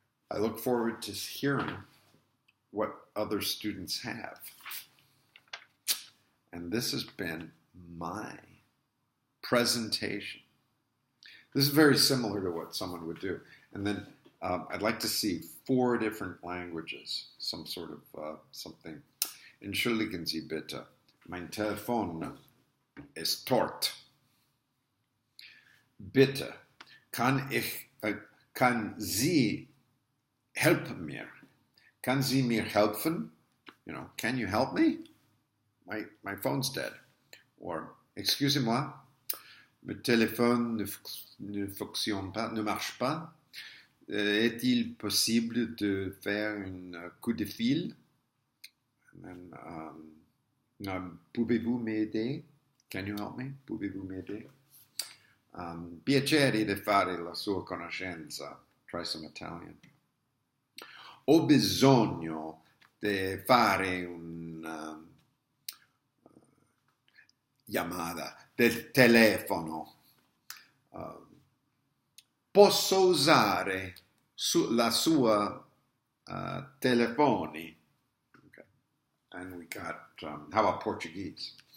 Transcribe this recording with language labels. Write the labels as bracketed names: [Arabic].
[English] I look forward to hearing what other students have. And this has been my presentation. This is very similar to what someone would do. And then I'd like to see 4 different languages, some sort of something. [German] Entschuldigen Sie bitte, mein Telefon ist tot. Bitte, kann Sie helfen mir? Kann Sie mir helfen? [English] Can you help me? My phone's dead. [French] Or, excusez-moi, le téléphone ne fonctionne pas, ne marche pas. Est-il possible de faire un coup de fil? [English] And then, [French] pouvez-vous m'aider? [English] Can you help me? [French] Pouvez-vous m'aider? [Italian] Piacere di fare la sua conoscenza. [English] Try some Italian. [Italian] Ho bisogno di fare una chiamata del telefono. Posso usare la sua telefoni? [English] Okay. And we got, how about Portuguese?